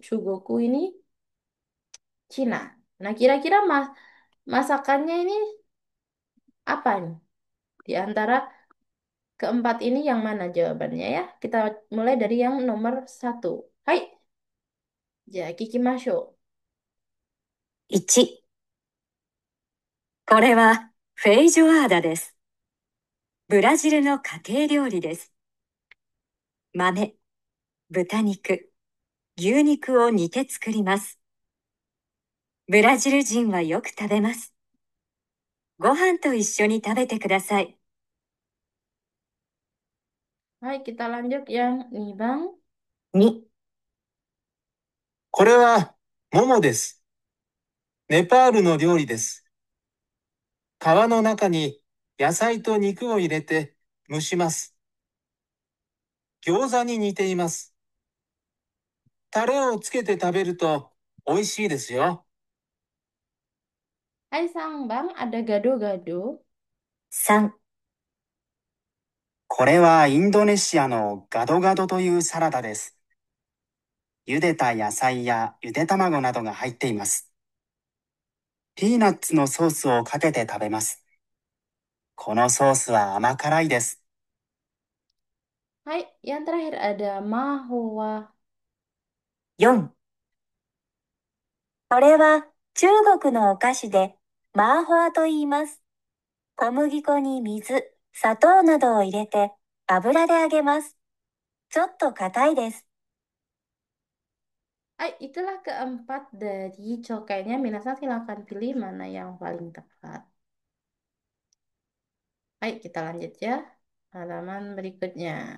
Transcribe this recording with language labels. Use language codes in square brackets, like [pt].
[id] Chugoku ini Cina. Nah, kira-kira masakannya ini apa nih? Di antara keempat ini yang mana jawabannya ya? Kita mulai dari yang nomor satu. [ja] Hai, ya, kikimasho. 1、これはフェイジョアーダです。ブラジルの家庭料理です。豆、豚肉、牛肉を煮て作ります。ブラジル人はよく食べます。ご飯と一緒に食べてください。 [id] Hai, kita lanjut yang ini, Bang. [ja] 2、これは、ももです。ネパールの料理です。皮の中に野菜と肉を入れて蒸します。餃子に似ています。タレをつけて食べると美味しいですよ。 [id] Hai Sang Bang, ada gado-gado. [ja] 3、これはインドネシアのガドガドというサラダです。茹でた野菜やゆで卵などが入っています。ピーナッツのソースをかけて食べます。このソースは甘辛いです。 Hai, yang terakhir ada mahua. 4、これは中国のお菓子でマーホアと言います。小麦粉に水、砂糖などを入れて油で揚げます。ちょっと硬いです。 [id] Hai, itulah keempat dari cokainya. Minasan silakan pilih mana yang paling tepat. Baik, kita lanjut ya. Halaman berikutnya.